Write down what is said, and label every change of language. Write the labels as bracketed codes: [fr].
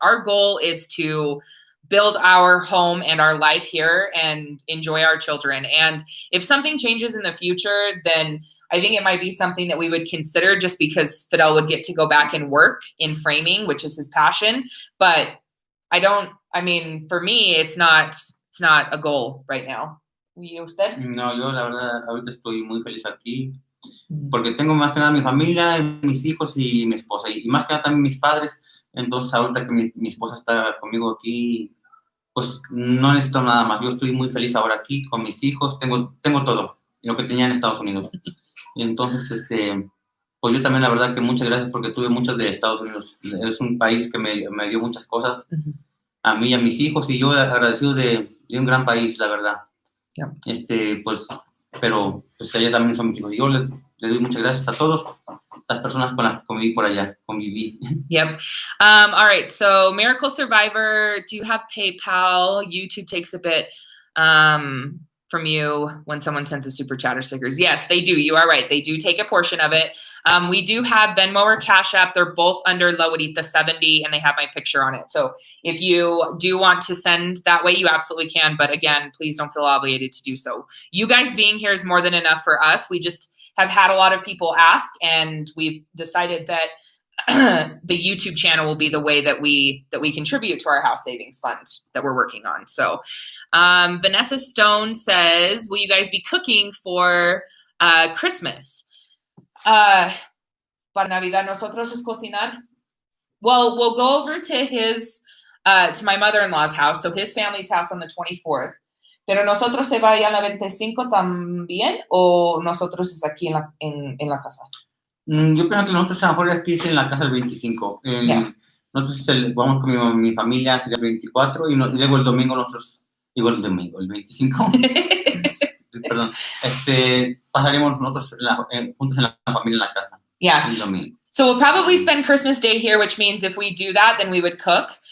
[en] Our goal is to build our home and our life here and enjoy our children. And if something changes in the future, then I think it might be something that we would consider just because Fidel would get to go back and work in framing, which is his passion. But for me, it's not a goal right now. [es] ¿Y usted? No, yo la verdad ahorita estoy muy feliz aquí. Porque tengo más que nada mi familia, mis hijos y mi esposa, y más que nada también mis padres. Entonces ahorita que mi esposa está conmigo aquí, pues no necesito nada más. Yo estoy muy feliz ahora aquí con mis hijos, tengo todo lo que tenía en Estados Unidos. Y entonces, pues yo también la verdad que muchas gracias porque tuve muchas de Estados Unidos. Es un país que me dio muchas cosas a mí y a mis hijos, y yo agradecido de un gran país, la verdad. Pues, pero pues allá también son mis hijos. Yo le doy muchas gracias a todas las personas con las que conviví. [en] Yep. All right. So Miracle Survivor, do you have PayPal? YouTube takes a bit from you when someone sends a super chat or stickers. Yes, they do. You are right. They do take a portion of it. We do have Venmo or Cash App. They're both under Loadita 70 and they have my picture on it. So if you do want to send that way, you absolutely can. But again, please don't feel obligated to do so. You guys being here is more than enough for us. We just have had a lot of people ask, and we've decided that the YouTube channel will be the way that we contribute to our house savings fund that we're working on. So Vanessa Stone says, will you guys be cooking for Christmas? [es] Para Navidad, nosotros es cocinar. [en] Well, we'll go over to his to my mother-in-law's house, so his family's house on the 24th. [es] ¿Pero nosotros se va allá a la 25 también o nosotros es aquí en la casa? Yo pienso que nosotros a lo mejor aquí es en la casa el 25. [en] Yeah. [es] Nosotros vamos con mi familia, sería el 24, y luego el domingo nosotros, igual el domingo, el 25, perdón, pasaremos nosotros juntos en la familia en la casa. [en] Yeah. [es] El domingo. [en] So we'll probably spend Christmas Day here, which means if we do that, then we would cook.